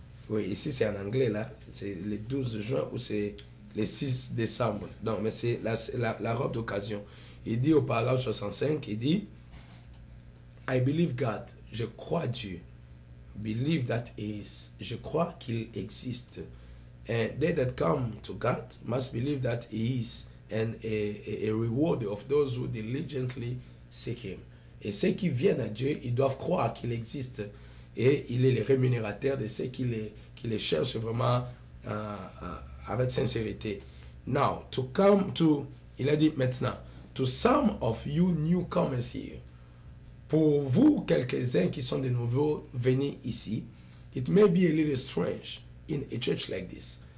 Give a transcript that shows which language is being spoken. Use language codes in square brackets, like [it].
[fr] Oui, ici c'est en anglais là, c'est le 12 juin ou c'est le 6 décembre. Non, mais c'est la robe d'occasion. Il dit au paragraphe 65, il dit [en] I believe God, [fr] je crois Dieu. [en] Believe that is, [fr] je crois qu'il existe. [en] And they that come to God must believe that he is and a reward of those who diligently seek him. [fr] Et ceux qui viennent à Dieu, ils doivent croire qu'il existe et il est le rémunérateur de ceux qui les cherchent vraiment avec sincérité. [en] Now, [fr] il a dit maintenant, [en] to some of you newcomers here, [fr] pour vous, quelques-uns qui sont de nouveaux venus ici, [en] it may be a little strange in a church like this.